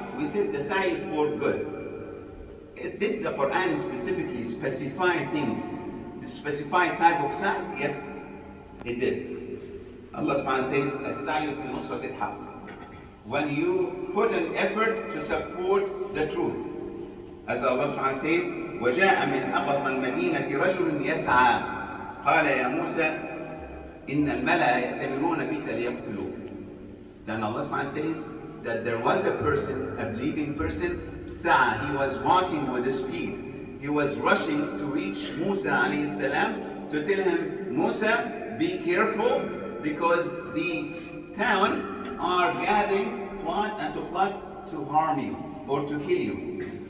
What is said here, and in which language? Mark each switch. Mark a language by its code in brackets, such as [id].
[en] We said the sa'i for good. Did the Quran specifically specify things, specify type of sa'i? Yes, it did. Allah subhanahu wa ta'ala says, [ar] as-sa'yu fi nusrat al-haqq. [en] When you put an effort to support the truth. As Allah subhanahu wa ta'ala says, [ar] وَجَاءَ مِنْ أَقْصَى الْمَدِينَةِ رَجُلٌ يَسْعَى قَالَ يَا مُوسَى إِنَّ الْمَلَأَ يَأْتَمِرُونَ بِكَ لِيَقْتُلُوكَ. [en] Then Allah subhanahu wa ta'ala says that there was a person, a believing person, Sa'a, he was walking with speed. He was rushing to reach Musa alayhi salam to tell him, Musa, be careful because the town are gathering plot to harm you or to kill you.